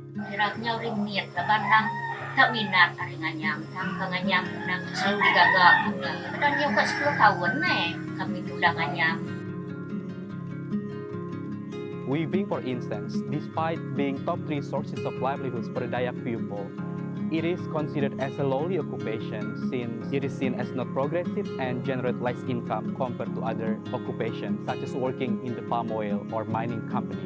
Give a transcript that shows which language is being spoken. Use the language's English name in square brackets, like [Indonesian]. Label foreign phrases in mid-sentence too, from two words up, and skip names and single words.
[Iban] Iraknya ringgit, laban lang tak minat nganyam, tang nganyam nang selalu digagak. [Malay] Dan dia buat 10 tahun kami sudah nganyam. [English] Weaving, for instance, despite being top 3 sources of livelihoods for the Dayak people, it is considered as a lowly occupation since it is seen as not progressive and generate less income compared to other occupations, such as working in the palm oil or mining company.